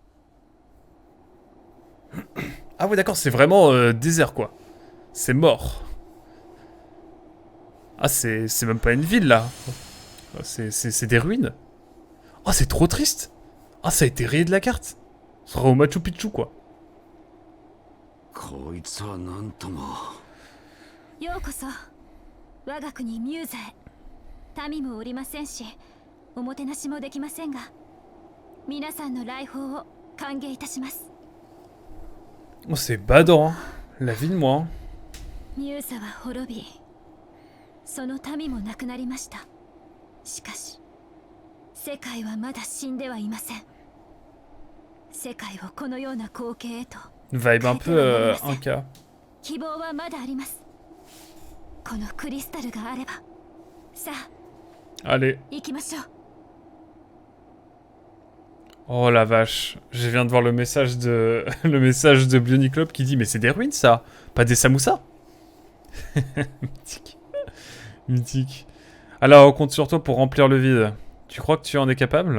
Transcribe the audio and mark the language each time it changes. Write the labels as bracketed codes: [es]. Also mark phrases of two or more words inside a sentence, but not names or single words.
[fr] Ah ouais, d'accord, c'est vraiment désert, quoi. C'est mort. Ah, c'est même pas une ville, là. C'est des ruines. Oh, c'est trop triste. Ah, ça a été rayé de la carte. Ce sera au Machu Picchu, quoi. [ja] こいつはなんとも。ようこそ我が国ミューザへ。民もおりませんし、おもてなしもできませんが、皆さんの来訪を歓迎いたします。 [fr] Oh, c'est badant, hein. La vie de moi, hein. [ja] ミューザは滅び、その民も亡くなりました。しかし、世界はまだ死んではいません。世界をこのような光景へと [fr] Vibe un peu Inca. [ja] 希望はまだあります。このクリスタルがあれば、さあ [fr] Allez. [ja] 行きましょう。 [fr] Oh la vache. Je viens de voir le message de le message de Bioniclop qui dit mais c'est des ruines ça, pas des samoussas. Mythique. Mythique. Alors on compte sur toi pour remplir le vide. Tu crois que tu en es capable?